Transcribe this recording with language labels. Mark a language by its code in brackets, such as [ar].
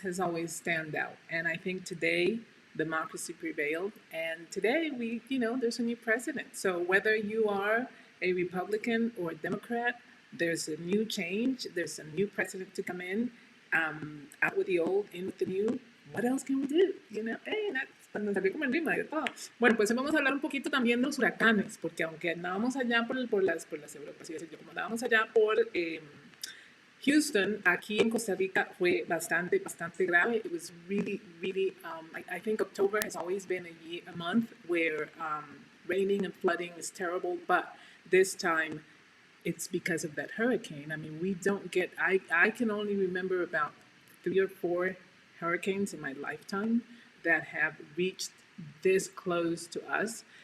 [en] has always stand out. And I think today democracy prevailed. And today there's a new president. So whether you are a Republican or a Democrat, there's a new change. There's a new president to come in. Out with the old, in with the new. What else can we do? [es] Hey, cuando salió como en rima y de todo. Bueno, pues vamos a hablar un poquito también de los huracanes, porque aunque andábamos allá por las Europas, como andábamos allá por Houston, aquí en Costa Rica fue bastante grave. [en] It was really, really, I think October has always been a month where raining and flooding is terrible, but this time it's because of that hurricane. I mean, we don't get, I can only remember about 3 or 4 hurricanes in my lifetime that have reached this close to us.